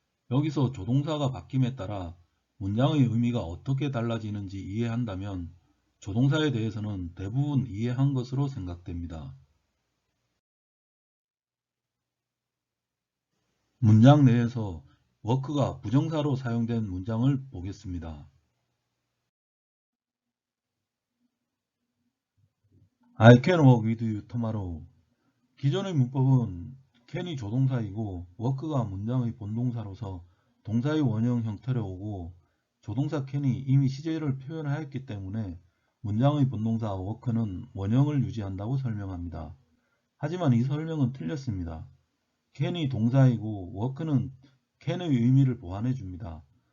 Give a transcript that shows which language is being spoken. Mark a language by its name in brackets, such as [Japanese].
[Korean] 여기서 조동사가 바뀜에 따라 문장의 의미가 어떻게 달라지는지 이해한다면 조동사에 대해서는 대부분 이해한 것으로 생각됩니다. 문장 내에서 work가 부정사로 사용된 문장을 보겠습니다. [English] I can work with you tomorrow. [Korean] 기존의 문법은 can이 조동사이고 work가 문장의 본동사로서 동사의 원형 형태로 오고 조동사 can이 이미 시제를 표현하였기 때문에 문장의 본동사 work는 원형을 유지한다고 설명합니다. 하지만 이 설명은 틀렸습니다. can이 동사이고 work는 can의 의미를 보완해 줍니다.